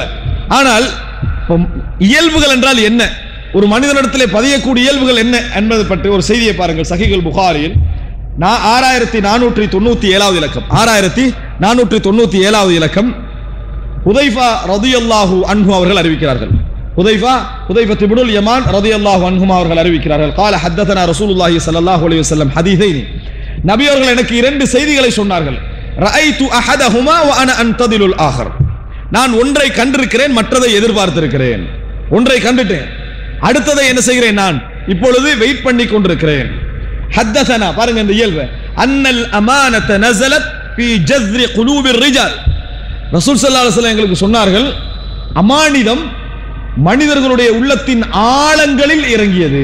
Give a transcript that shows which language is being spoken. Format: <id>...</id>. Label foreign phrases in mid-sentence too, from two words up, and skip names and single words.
<ta>ஆனால் இயல்புகள் என்றால் என்ன, ஒரு மனிதனிடத்திலே பதியக்கூடிய இயல்புகள் என்ன என்பதை பற்றி ஒரு செய்தியை பாருங்கள். சஹீஹுல் புகாரியில் 6497வது இலக்கம், 6497வது இலக்கம், ஹுதைஃபா</ta> <ar>رضي الله عنه</ar> <ta>அவர்கள் அறிவிக்கிறார்கள். ஹுதைஃபா இப்னுல் யமான்</ta> <ar>رضي الله عنهما</ar> <ta>அவர்கள் அறிவிக்கிறார்கள்.</ta> <ar>قال حدثنا رسول الله صلى الله عليه وسلم حديثين,</ar> <ta>நபி அவர்கள் எனக்கு இரண்டு செய்திகளை சொன்னார்கள்.</ta> <ar>رأيت احدهما وانا انتظر الاخر,</ar> <ta>நான் ஒன்றை கண்டிருக்கிறேன், மற்றதை எதிர்பார்த்திருக்கிறேன். ஒன்றை கண்டுட்டேன், அடுத்ததை என்ன செய்கிறேன், நான் இப்பொழுது வெயிட் பண்ணி கொண்டிருக்கிறேன். حدثنا, பாருங்க இந்த இயல்பு,</ta> <ar>أن الأمانة نزلت في جذر قلوب الرجال,</ar> <ta>ரசூல்</ta> <ar>صلى الله عليه وسلم</ar> <ta>எங்களுக்கு சொன்னார்கள், அமானிதம் மனிதர்களுடைய உள்ளத்தின் ஆழங்களில் இறங்கியது.</ta>